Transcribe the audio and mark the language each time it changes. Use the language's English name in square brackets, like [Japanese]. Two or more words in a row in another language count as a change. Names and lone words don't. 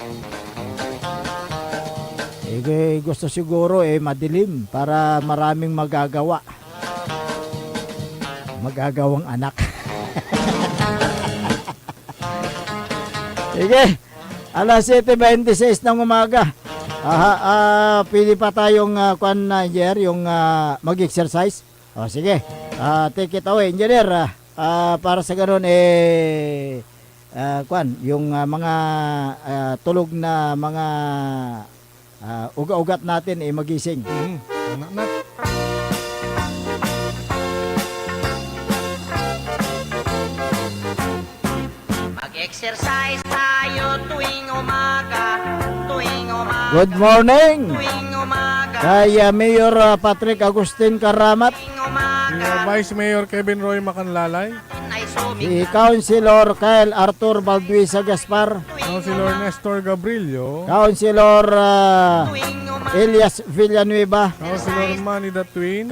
[Filipino] Gusto siguro madilim para maraming magagawang anak. Sige, alas 7:26 ng umaga. Pwede pa tayong yung mag-exercise. Sige, [English] take it away, [Filipino] engineer. Para sa ganun, yung mga tulog na mga ugat natin magising. Mag-exercise tayo tuwing umaga. [English] Good morning! [Filipino] Tuwing umaga. Kay Mayor Patrick Agustin Karamat, Vice Mayor Kevin Roy Macanlalay, si Councilor Kyle Arthur Balduisa Gaspar, Councilor Nestor Gabrilio, Councilor Elias Villanueva, Councilor Manny the Twin,